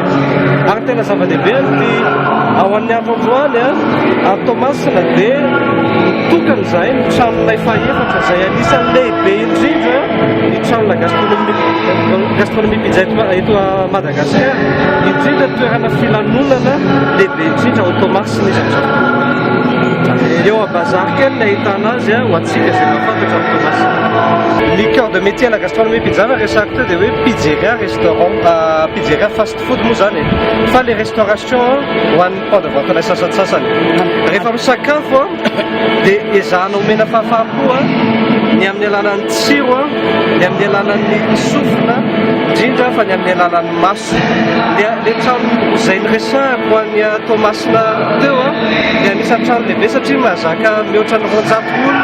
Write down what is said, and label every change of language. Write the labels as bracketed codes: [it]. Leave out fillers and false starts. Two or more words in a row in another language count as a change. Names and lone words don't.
[mg] Ary tena zava-dehibe ny ao amin'ny andro androany Thomasina dia mitokana izay ny tranonay faefatra izay anisan'ny lehibe indrindra ny tranona gastronomie pizza eto Madagasikara, indrindra toerana filanonana lehibe indrindra ao Thomasina izy amin'izao. Eo bazary kely ny ahitana azy ho antsika izay mahafantatra amin'ny Thomasina. Ny [fr] cœur de métier la gastronomie pizza [mg] resaka teo dia hoe pizzeria restaurant, pizzeria fast food moa zany fa [fr] les restauration [mg] ho an'ny [fr] point de vente [mg] sasantsasany. Rehefa misakafo dia ezahana omena fahafaham-po ny amin'ny alalan'ny tsiro, ny amin'ny alalan'ny sofina, indrindra fa ny amin'ny alalan'ny maso. Le trano izay niresahako ho an'ny Thomasina teo dia anisan'ny trano lehibe satria mahazaka mihoatra ny 200 olona.